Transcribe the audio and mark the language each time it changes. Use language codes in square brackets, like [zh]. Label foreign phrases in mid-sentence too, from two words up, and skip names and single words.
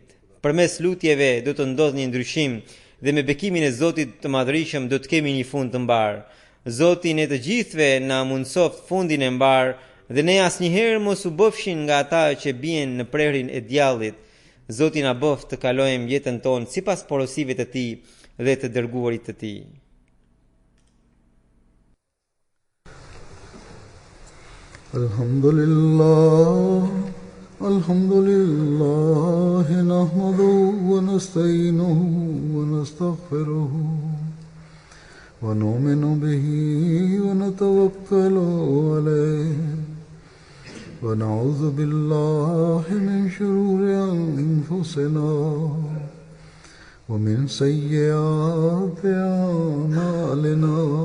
[sq] Përmes lutjeve do të ndodhë një ndryshim dhe me bekimin e Zotit të Madhërisëm do të kemi një fund të mbar. Zoti ne të gjithëve na mundsoft fundin e mbar dhe ne asnjëherë mos u bëfshin nga ata që bien në prerjen e djallit. Zoti na boft të kalojmë jetën tonë sipas porosive të Tij dhe të dërguarit të Tij. [ar] الحمد لله نحمده ونستعينه و نستغفره ونؤمن به ونتوكل عليه ونعوذ بالله من شرور أنفسنا ومن سيئات أعمالنا.